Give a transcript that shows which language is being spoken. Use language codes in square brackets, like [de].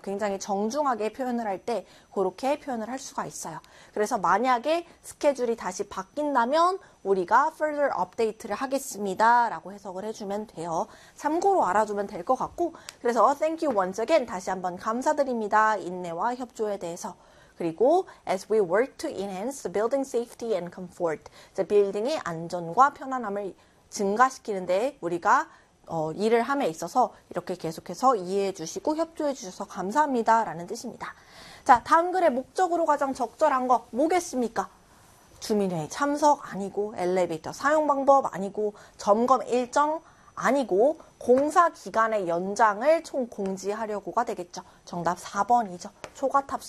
[ko] 굉장히 정중하게 표현을 할때 그렇게 표현을 할 수가 있어요. 그래서 만약에 스케줄이 다시 바뀐다면 우리가 further update를 하겠습니다. 라고 해석을 해주면 돼요. 참고로 알아두면 될것 같고. 그래서 [en] thank you once again. [ko] 다시 한번 감사드립니다. 인내와 협조에 대해서. 그리고 [en] as we work to enhance building safety and comfort. [ko] 자, 빌딩의 안전과 편안함을 증가시키는 데 우리가 일을 함에 있어서 이렇게 계속해서 이해해 주시고 협조해 주셔서 감사합니다라는 뜻입니다. 자, 다음 글의 목적으로 가장 적절한 거 뭐겠습니까? 주민회의 참석 아니고 엘리베이터 사용 방법 아니고 점검 일정 아니고 공사 기간의 연장을 총 공지하려고가 되겠죠. 정답 4번이죠. 초과 탑승.